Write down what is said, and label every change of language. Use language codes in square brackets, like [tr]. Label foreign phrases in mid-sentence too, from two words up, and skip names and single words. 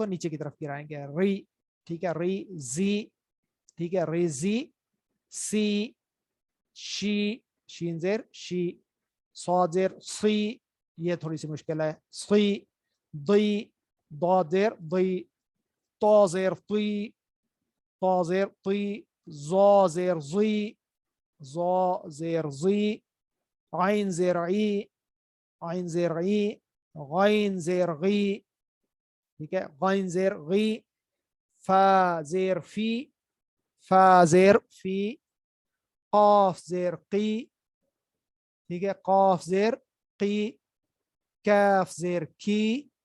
[ur] نیچے کی طرف گرائیں گے, ری, ٹھیک ہے, ری زی, ٹھیک ہے, ری زی, سی, شی, شین زیر شی, صاد زیر سی, یہ تھوڑی سی مشکل ہے, سی, دی, ضاد زیر دی, طا زیر طی, طا زیر طی, ظا زیر زی, ظا زیر زی, عین زیر عی, عین زیر عی, غین زیر غی, ٹھیک ہے, غین زیر غی, فا زیر فی, فا زیر فی, قاف زیر قی, ٹھیک ہے, قاف زیر قی, کاف زیر کی,